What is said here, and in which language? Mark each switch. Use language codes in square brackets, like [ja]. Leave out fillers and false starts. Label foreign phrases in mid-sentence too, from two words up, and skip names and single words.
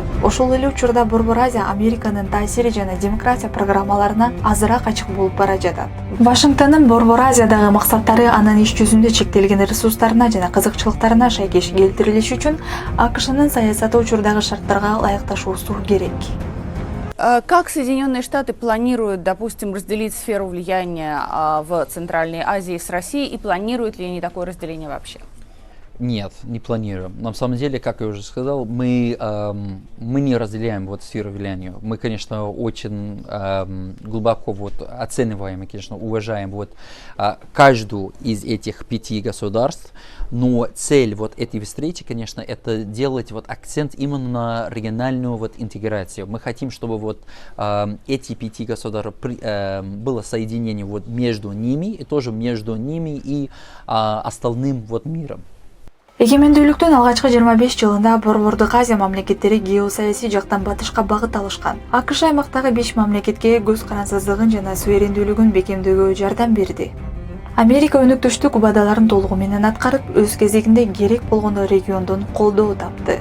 [ky] Ошол эле учурда Борбор Азия Американын таасири жана демократия программаларына азыраак ачык болуп бара жатат. Вашингтондун Борбор Азиядагы максаттары анын иш жүзүндө чектелген ресурстарына жана кызыкчылыктарына шайкеш келтирилиши үчүн АКШнын саясаты учурдагы шарттарга ылайыкташуусу керек. [ru] Как Соединенные Штаты планируют, допустим, разделить сферу влияния в Центральной Азии с Россией, и планируют ли они такое разделение вообще? Нет, не планируем. На самом деле, как я уже сказал, мы не разделяем вот сферу влияния. Мы, конечно, очень глубоко вот оцениваем и, конечно, уважаем вот каждую из этих 5 государств, но цель вот этой встречи, конечно, это делать вот акцент именно на региональную вот интеграцию. Мы хотим, чтобы вот эти 5 государств было соединение вот между ними и тоже между ними и остальным вот миром. [ky] Эгемендүүлүктүн алгачкы 25 жылында Борбордук Азия мамлекеттери геосаясий жактан батышка багыт алышкан. АКШ аймактагы 5 мамлекетке көз карансыздыгын жана суверендүүлүгүн бекемдөөгө жардам берди. Америка өнөктөштүк убадаларын толугу менен аткарып, өз кезегинде керек болгондо региондон колдоо тапты.